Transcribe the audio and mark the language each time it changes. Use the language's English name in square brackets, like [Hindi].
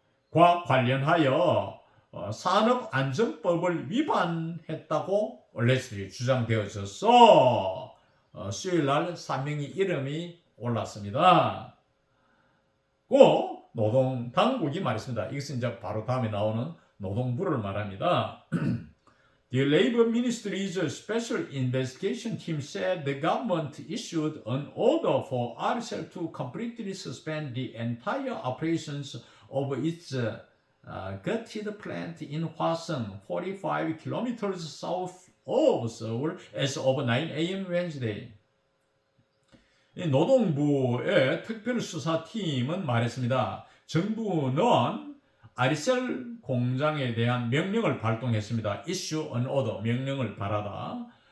[Korean] 관련하여 산업안전법을 위반했다고 언론들이 주장되어져서 수요일 날 3명의 이름이 올랐습니다. 그 노동 당국이 말했습니다. 이것은 이제 바로 다음에 나오는 노동부를 말합니다. [English] The Labor Ministry's Special Investigation Team said the government issued an order for RCL to completely suspend the entire operations of its gutted plant in Hwaseong, 45 kilometers south of Seoul, as of 9 a.m. Wednesday. [Korean] 이 노동부의 특별수사팀은 말했습니다. 정부는 아리셀 공장에 대한 명령을 발동했습니다. [English] Issue an order, [Korean] 명령을 발하다.